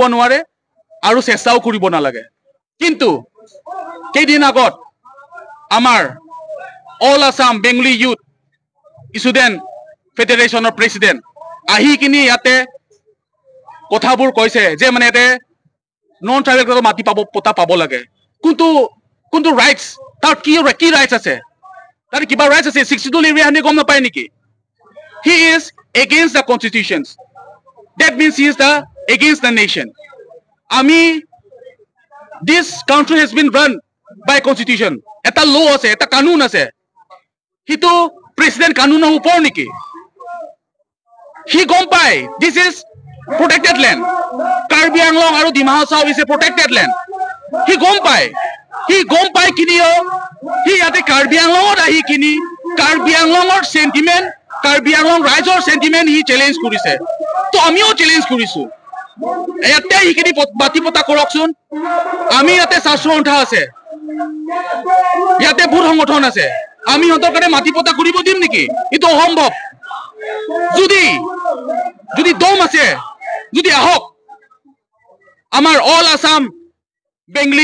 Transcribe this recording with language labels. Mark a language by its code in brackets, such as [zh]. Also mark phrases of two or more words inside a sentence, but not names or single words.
[as] নোৱাৰে আৰু চেষ্টাও কৰিব নালাগে কিন্তু কেইদিন আগত আমাৰ অল আছাম বেংগলী ইউথ ষ্টুডেণ্ট ফেডাৰেশ্যনৰ প্ৰেচিডেণ্ট আহি কিনি ইয়াতে কথাবোৰ কৈছে যে মানে ইয়াতে [en] non tribal [as] মাটি পাব লাগে কোনটো ৰাইটছ তাৰ কি ৰাইটছ আছে তাৰ কিবা ৰাইটছ আছে 6 [en] schedule area [as] হানি গম নাপায় নেকি [en] He is against the constitutions. That means he is against the nation. This country has been run by constitution. [as] এটা law আছে, এটা কানুন আছে। হিটো president কানুনৰ ওপৰ নেকি. হে গম পায়. [en] This is protected land. Karbi Anglong aru Dima Hasao is a protected land. [as] হে গম পায় কিনিও. He ate Karbi Anglong ahi kini. Karbi Anglongor sentiment. কাৰ্বি আংলং ৰাইজৰ সেন্টিমেন্ট হি চ্যালেঞ্জ কৰিছে তো আমিও চ্যালেঞ্জ কৰিছো ইয়াতে হিখিনি মাটি পতা কৰকচোন আমি ইয়াতে শাস্ত্ৰসন্থা আছে ইয়াতে বহুত সংগঠন আছে আমি হতৰ কাৰণে মাটি পতা কৰিব দিম নেকি ইটো অসম্ভৱ যদি দম আছে যদি আহক আমাৰ অল আছাম বেংগলী